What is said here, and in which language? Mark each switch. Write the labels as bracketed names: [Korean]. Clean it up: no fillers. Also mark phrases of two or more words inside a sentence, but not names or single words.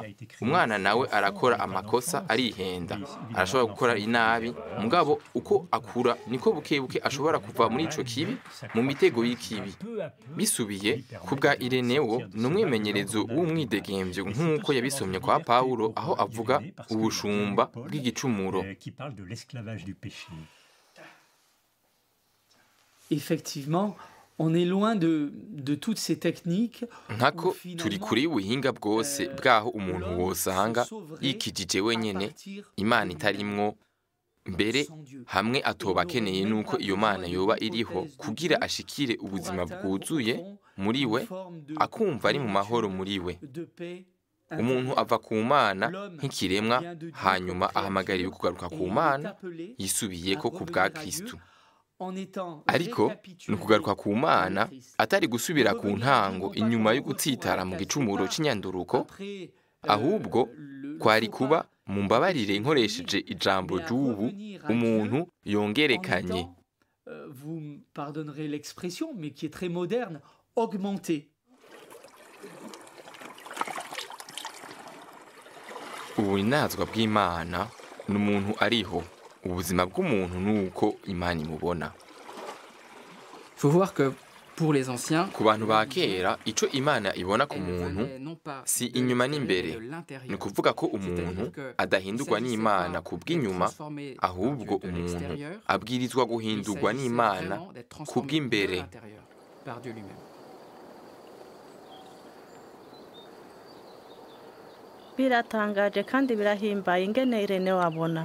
[Rundi] Umwana nawe arakora amakosa, arihenda, arashobora gukora inabi, mugabo uko akura niko bukebuke ashobora kuva muri ico kibi mu mitego y'ikibi. Bisubiye ku bwa Ireneo ni umwimenyerezo w'umwidegemvyo nk'uko yabisomye kwa Paulo aho avuga ubushumba bw'igicumuro. [French] Effectivement, on est loin de toutes ces techniques. [Rundi] Nkako turi kuri ubuhinga bwose bwaho umuntu wosanga yikijije wenyene Imana itarimwo, mbere hamwe atoba akeneye nuko iyo Mana yoba iriho kugira ashikire ubuzima bwuzuye muri we, akumva ari mu mahoro muri we. Umuntu ava ku Mana nk'ikiremwa hanyuma ahamagariwe kugaruka ku Mana yisubiyeko ku bwa Kristo. Ariko ni ukugaruka ku Mana atari gusubira ku ntango inyuma yo gutsitara mu gicumuro c'inyanduruko, ahubwo kwari kuba mu mbabarire nkoresheje ijambo ry'ubu umuntu yongerekanye. [French] Vous me pardonnerez l'expression, mais qui est très moderne, augmenter. [Rundi] Ubunazwa bw'Imana ni umuntu ariho. Ubuzima bw'umuntu nuko Imana imubona. [French] Il faut voir que Pour les anciens, [Rundi] ku bantu ba kera ico Imana ibona ku muntu si inyuma n'imbere. Ni ukuvuga ko umuntu adahindurwa n'Imana ku bw'inyuma, ahubwo umuntu abwirizwa guhindurwa n'Imana ku bw'imbere. Biratangaje kandi birahimbaye ingene Irene wabona.